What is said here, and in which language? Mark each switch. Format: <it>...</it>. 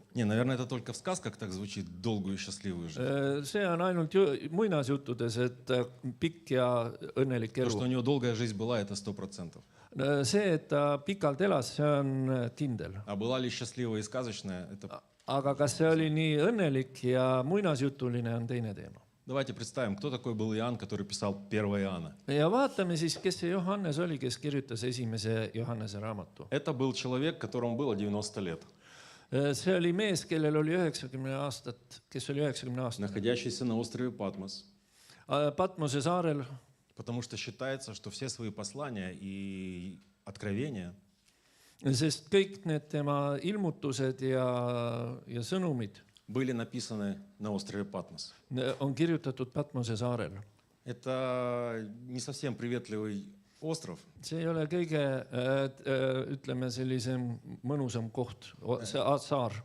<ru>Не, наверное, это только в сказках так звучит, долгую и счастливую жизнь.</ru> <et>See on ainult muinasjuttudes, et pikk ja õnnelik</et> <ru>То, что у</ru> <et>elu.</et> <ru>него долгая жизнь была, это 100%.</ru> <et>See, et ta pikalt elas, see on kindel.</et> <ru>А была ли счастливая и сказочная, это...</ru> <et>Aga kas see oli nii õnnelik ja muinasjutuline, on teine teema.</et> <ru>Давайте представим, кто такой был Иоанн, который писал 1 Иоанна.</ru> <et>Ja vaatame siis, kes see Johannes oli, kes kirjutas esimese Johannese raamatu.</et> <ru>Это был человек, которому было 90 лет,</ru> <et>See oli mees, kellel oli 90 aastat, kes oli 90 aastat.</et> <ru>находящийся на острове Патмос,</ru> <et>Patmose saarel,</et> <ru>потому что считается, что все свои послания и откровения</ru> <et>sest kõik need tema ilmutused ja sõnumid</et> <ru>были написаны на острове Патмос.</ru> <et>on kirjutatud Patmose saarel.</et> <ru>Это не совсем приветливый остров,</ru> <et>See ei ole kõige, ütleme, sellisem mõnusam koht, see saar.</et>